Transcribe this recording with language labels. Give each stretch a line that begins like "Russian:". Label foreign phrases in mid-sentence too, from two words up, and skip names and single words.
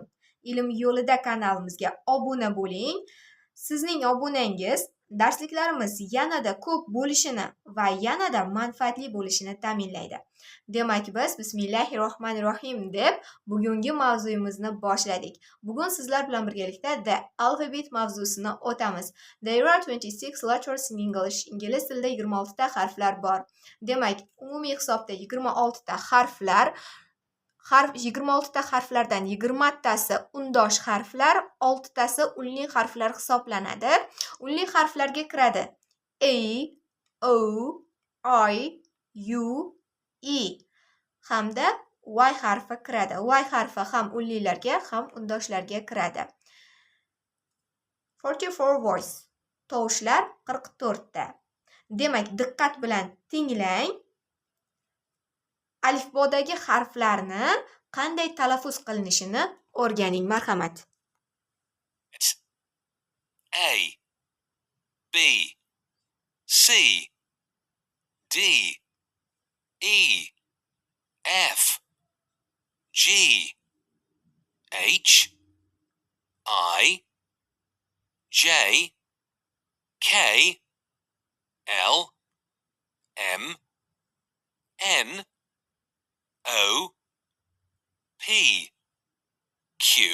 Uzbek: Ilm yo'lida kanalimizga obuna bo'ling. Sizning obunangiz darsliklarimiz yanada ko'p bo'lishini va yanada manfaatli bo'lishini ta'minlaydi. Demak, biz Bismillahirrohmanirrohim deb bugungi mavzuyimizni boshladik. Bugun sizlar bilan birgalikda
English: The Alphabet
Uzbek: mavzusini o'tamiz.
English: There are 26 letters in English.
Uzbek: Ingliz tilida 26 ta harflar bor. Demak, umumiy hisobda 26 ta harflar. 26 ta harflardan 20 tasi undosh harflar, 6 tasi unli harflar hisoblanadi. Unli harflarga kiradi A, O, I, U, E hamda Y harfi kiradi. Y harfi ham unlilarga, ham undoshlarga kiradi. 44 voice. Tovushlar 44 ta. Demak, diqqat bilan tinglang. Alifbodagi harflarni qanday talaffuz qilinishini o'rganing, marhamat.
English: A, B, C, D, E, F, G, H, I, J, K, L, M, N, O, P, Q,